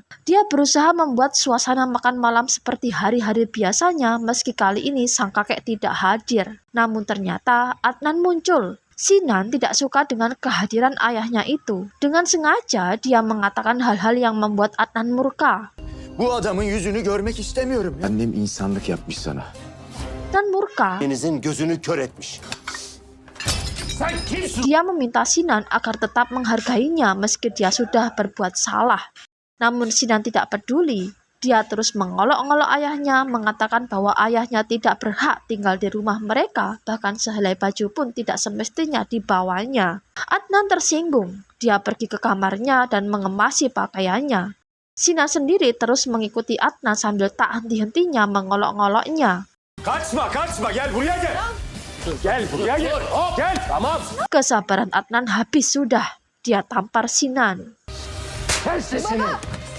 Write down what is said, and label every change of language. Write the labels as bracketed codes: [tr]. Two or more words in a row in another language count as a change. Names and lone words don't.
[id] Dia berusaha membuat suasana makan malam seperti hari-hari biasanya meski kali ini sang kakek tidak hadir. Namun ternyata Adnan muncul. Sinan tidak suka dengan kehadiran ayahnya itu. Dengan sengaja dia mengatakan hal-hal yang membuat Adnan murka. [tr] Bu adamın yüzünü görmek istemiyorum. Annem insanlık yapmış sana. [id] Dan murka, [tr] Denizin gözünü kör etmiş. [id] dia meminta Sinan agar tetap menghargainya meski dia sudah berbuat salah. Namun Sinan tidak peduli. Dia terus mengolok-olok ayahnya, mengatakan bahwa ayahnya tidak berhak tinggal di rumah mereka, bahkan sehelai baju pun tidak semestinya dibawanya. Adnan tersinggung. Dia pergi ke kamarnya dan mengemasi pakaiannya. Sinan sendiri terus mengikuti Adnan sambil tak henti-hentinya mengolok-ngoloknya. [tr] Kaçma, gel buraya gel. Gel buraya gel. Gel. Tamam. [id] Kesabaran Adnan habis sudah. Dia tampar Sinan. [tr] Kes sesini.